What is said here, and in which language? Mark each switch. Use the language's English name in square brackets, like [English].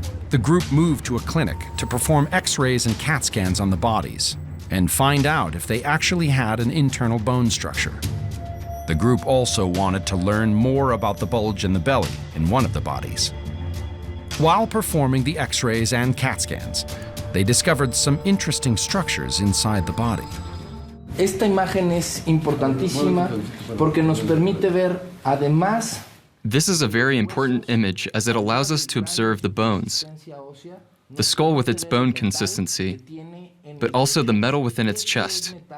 [English] The group moved to a clinic to perform X-rays and CAT scans on the bodies and find out if they actually had an internal bone structure. The group also wanted to learn more about the bulge in the belly in one of the bodies. While performing the X-rays and CAT scans, they discovered some interesting structures inside the body. [Spanish] Esta imagen es importantísima porque nos permite ver, además, [English] This is a very important image as it allows us to observe the bones, the skull with its bone consistency, but also the metal within its chest.